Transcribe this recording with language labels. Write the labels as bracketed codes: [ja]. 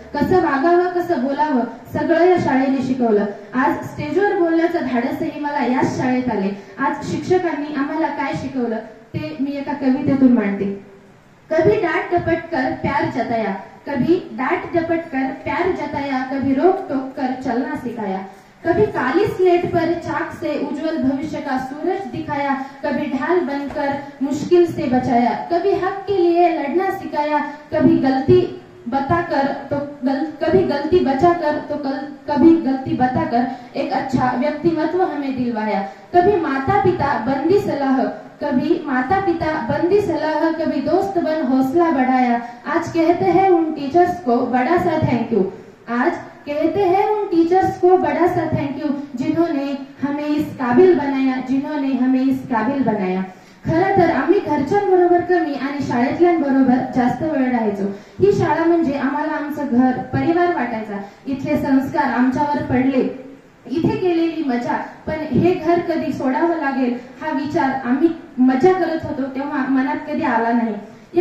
[mr] कसं वागावं, कसं बोलावं, सगळं या शाळेने शिकवलं. आज स्टेजवर बोलण्याचं धाडसही मला याच शाळेत आले. आज शिक्षकांनी आम्हाला काय शिकवलं ते मी एका कवितेतून मांडते. [hi] कभी डांट डपट कर प्यार जताया, कभी रोक टोक कर चलना सिखाया, कभी काली स्लेट पर चाक से उज्जवल भविष्य का सूरज दिखाया, कभी ढाल बनकर मुश्किल से बचाया, कभी हक के लिए लड़ना सिखाया, कभी गलती बताकर तो कभी गलती बचाकर तो कभी गलती बताकर एक अच्छा व्यक्तिमत्व हमें दिलवाया, कभी माता पिता बंदी सलाह, कभी माता पिता बंदी सलाह, कभी दोस्त बन हौसला बढ़ाया। आज कहते हैं उन टीचर्स को बड़ा सा थैंक यू, आज कहते हैं उन टीचर्स को बड़ा सा थैंक यू, जिन्होंने हमें इस काबिल बनाया, जिन्होंने हमें इस काबिल बनाया। [mr] खरं तर आम्ही घरच्यांबरोबर कमी आणि शाळेतल्यांबरोबर जास्त वेळ राहायचो। ही शाळा म्हणजे आम्हाला आमचं घर परिवार वाटायचा। इथले संस्कार आमच्यावर पडले, इथे केलेली मजा, पण हे घर कधी सोडावं लागेल हा विचार आम्ही मजा करत होतो तेव्हा मनात कधी आला नाही।